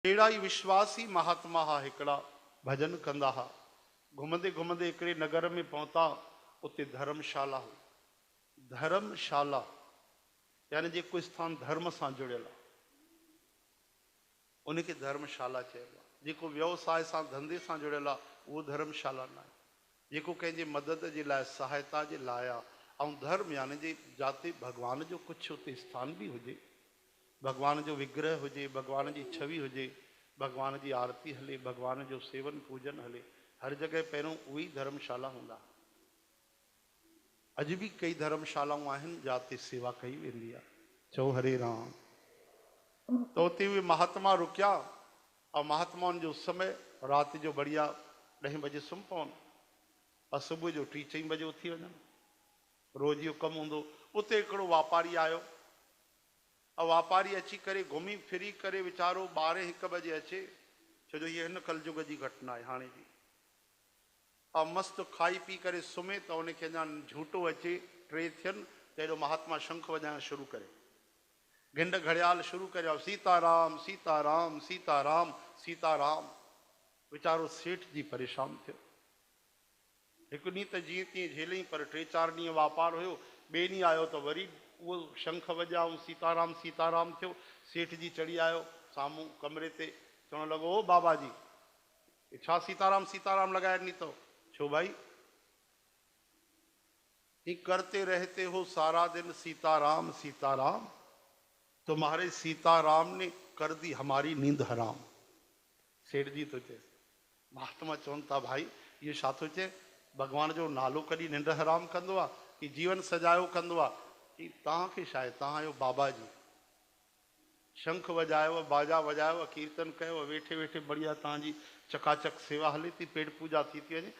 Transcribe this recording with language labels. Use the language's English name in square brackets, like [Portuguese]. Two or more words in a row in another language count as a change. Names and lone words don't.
[Sindhi] अहिड़ा ई विश्वासी महात्मा हा हिकिड़ा भजन कंदा हा। घुमंदे घुमंदे हिकिड़े नगर में पहुता, उते धर्मशाला हो। धर्मशाला यानी जेको स्थान धर्म सां जुड़ियल आहे उनखे धर्मशाला चइबो आहे। जेको व्यवसाय सां धंधे सां जुड़ियल आहे उहो धर्मशाला न आहे। जेको कंहिंजे मदद जे लाइ सहायता जे लाइ आहे। ऐं धर्म यानी जे जाते भॻवान जो कुझु उते स्थान बि हुजे, भगवान जो विग्रह हुजे, भगवान जी छवि हुजे, भगवान जी आरती हले, भगवान जो सेवन पूजन हले, हर जगह पहिरों उही धर्मशाला हूंदा। अॼु बि कई धर्मशालाऊं आहिनि जाते सेवा कई वेंदी आहे। चओ हरे राम। तो उते उहे महात्मा रुकिया और महात्माउनि जो समय राति जो बढ़िया 10 बजे सुम्ही पवनि और सुबुह जो 3-4 बजे उथी वञनि। रोज़ जो कमु हूंदो। उते हिकिड़ो वापारी आयो और वापारी अची करे घुमी फिरी करे वीचारो 12-1 बजे अचे, छो जो ये हिन कलयुग जी घटना है हाणे जी। और मस्त खाई पी करे सुम्हे तो उनखे अञा झूठो अचे, 3 थियनि त एॾो महात्मा शंख वॼाइण शुरू करे, घिंड घड़ियाल शुरू करे, सीताराम सीताराम सीताराम सीताराम। वीचारो सेठ जी परेशान थियो। हिकु ॾींहुं त जीअं तीअं झेलई, पर 3-4 ॾींहं वापार हुयो। ॿिए ॾींहुं आयो त वरी उहो शंख वॼाऊं सीताराम सीताराम थियो। सेठ जी चढ़ी आयो साम्हूं कमरे ते, चवणु लॻो ओ बाबा जी छा सीताराम सीताराम लगाए ॾिनी अथव? छो भाई? [Hindi] ये करते रहते हो सारा दिन सीताराम सीताराम, तुम्हारे सीताराम ने कर दी हमारी नींद हराम। [Sindhi] सेठ जी तो चे। महात्मा चवनि था भाई ये छा थो चए? भगवान जो नालो कॾहिं निंड हराम कंदो आहे कि जीवन सजायो कंदो आहे? कि तव्हांखे छा आहे, तव्हां आहियो बाबा जी। शंख वॼायो, बाजा वॼायो, कीर्तन कयो, वेठे वेठे बढ़िया तव्हांजी चकाचक सेवा हले थी, पेट पूजा थी थी वञे।